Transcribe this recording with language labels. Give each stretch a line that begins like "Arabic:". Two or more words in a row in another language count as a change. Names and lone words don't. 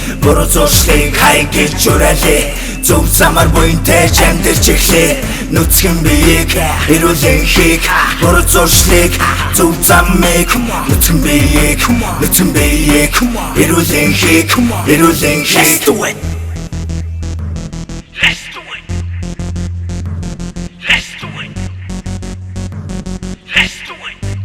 Mongolian: Буруу зуршлыг хай гэж уриалъя. Зөв замаар буянтай ч амьдарч эхлэе. Нутгийн биеийг, эрүүл энхийг, буруу зуршлыг, зөв замыг. Нутгийн биеийг, нутгийн биеийг, эрүүл энхийг, эрүүл энхийг.
English: Let's do it. Let's do it. Let's do it. Let's do it.